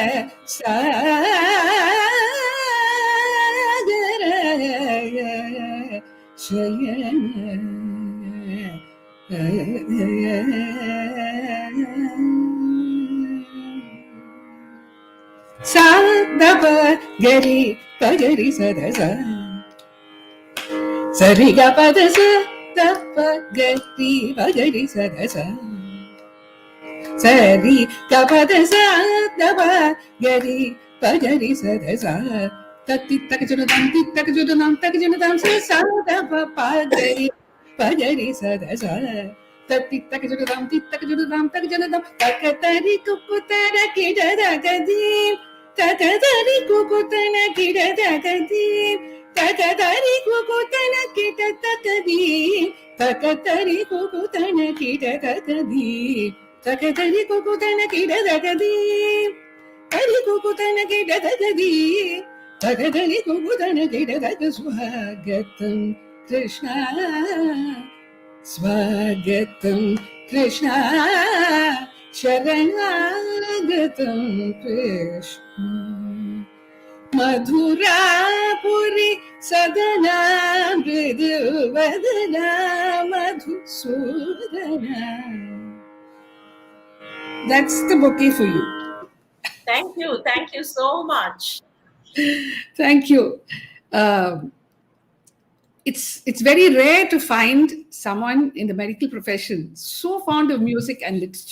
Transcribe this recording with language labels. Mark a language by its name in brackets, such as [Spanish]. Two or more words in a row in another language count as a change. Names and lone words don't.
[Sanskrit] Sagara Shayana Sadapa Gari Pagari Sadasa Sariga Padasa Dapa Gari Pagari Sadasa Sari Kapadasa Dapa Gari Pagari Sadasa Tati Takajunam Takajunam Takajunam Sadapa Pagari Pagari Sadasa Tati Takajunam Takajunam Takajunam Takatari Kukutara Kidada Kadim Takatari Kukutana Kidada Kadim Takatari Kukutana Kidada Kadim Takatari Kukutana Kidada Kadim Takatari Kukutana Kidada Kadim Takatari Kukutana Kidada Kadim Takatari Kukutana Kidada Swagatam Krishna Swagatam Krishna Sharanagatam Krishna Madhurapuri Sadana Mriduvadana Madhusudana. [English] That's the bouquet for you. Thank you so much. Thank you. It's very rare to find someone in the medical profession so fond of music and literature.